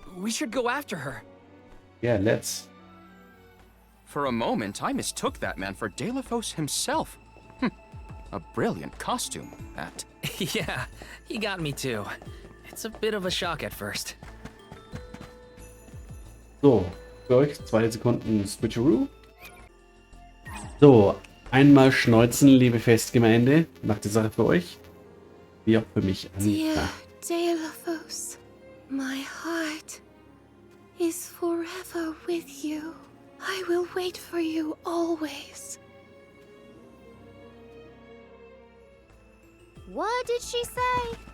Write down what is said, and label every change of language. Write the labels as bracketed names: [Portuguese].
[English] We should go after her. Yeah, let's. For a moment, I mistook that man for Daelophos himself. A brilliant costume, that. Yeah, he got me too. It's a bit of a shock at first. [German] So, für euch 2 Sekunden Switcheroo. So, einmal schneuzen, liebe Festgemeinde. Macht die Sache für euch. Wie auch für mich. [English] Dear Daelophos, my heart is forever with you. I will wait for you always. What did she say?